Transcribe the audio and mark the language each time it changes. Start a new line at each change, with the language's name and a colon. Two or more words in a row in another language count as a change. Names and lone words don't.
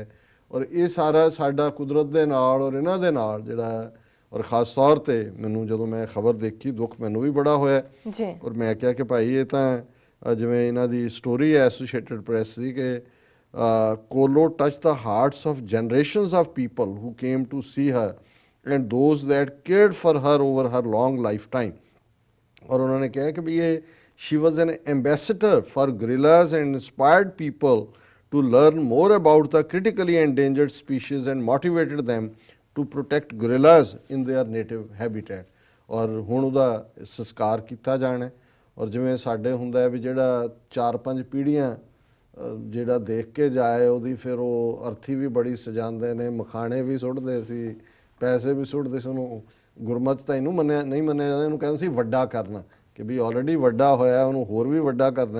Punjabi: ਔਰ ਇਹ ਸਾਰਾ ਸਾਡਾ ਕੁਦਰਤ ਦੇ ਨਾਲ ਔਰ ਇਹਨਾਂ ਦੇ ਨਾਲ ਜਿਹੜਾ, ਔਰ ਖ਼ਾਸ ਤੌਰ ਤੇ ਮੈਨੂੰ ਜਦੋਂ ਮੈਂ ਖਬਰ ਦੇਖੀ ਦੁੱਖ ਮੈਨੂੰ ਵੀ ਬੜਾ ਹੋਇਆ। ਔਰ ਮੈਂ ਕਿਹਾ ਕਿ ਭਾਈ ਇਹ ਤਾਂ ਜਿਵੇਂ ਇਹਨਾਂ ਦੀ ਸਟੋਰੀ ਹੈ ਐਸੋਸੀਏਟਡ ਪ੍ਰੈਸ ਦੀ ਕਿ
English: Colo touch the hearts of generations of people who came to see her and those that cared for her over her long lifetime।
Hindi: और उन्होंने कहा कि ये
English: she was an ambassador for gorillas and inspired people to learn more about the critically endangered species and motivated them to protect gorillas in their native habitat।
Punjabi: और ਹੁਣ ਉਹਦਾ ਸੰਸਕਾਰ ਕੀਤਾ ਜਾਣਾ। ਔਰ ਜਿਵੇਂ ਸਾਡੇ ਹੁੰਦਾ ਹੈ ਵੀ ਜਿਹੜਾ 4-5 ਪੀੜ੍ਹੀਆਂ ਜਿਹੜਾ ਦੇਖ ਕੇ ਜਾਏ ਉਹਦੀ ਫਿਰ ਉਹ ਅਰਥੀ ਵੀ ਬੜੀ ਸਜਾਉਂਦੇ ਨੇ, ਮਖਾਣੇ ਵੀ ਸੁੱਟਦੇ ਸੀ, ਪੈਸੇ ਵੀ ਸੁੱਟਦੇ ਸੀ। ਉਹਨੂੰ ਗੁਰਮਤਿ ਤਾਂ ਇਹਨੂੰ ਮੰਨਿਆ ਨਹੀਂ ਮੰਨਿਆ ਜਾਂਦਾ, ਇਹਨੂੰ ਕਹਿੰਦੇ ਸੀ ਵੱਡਾ ਕਰਨਾ ਕਿ ਵੀ ਆਲਰੇਡੀ ਵੱਡਾ ਹੋਇਆ ਉਹਨੂੰ ਹੋਰ ਵੀ ਵੱਡਾ ਕਰਨਾ।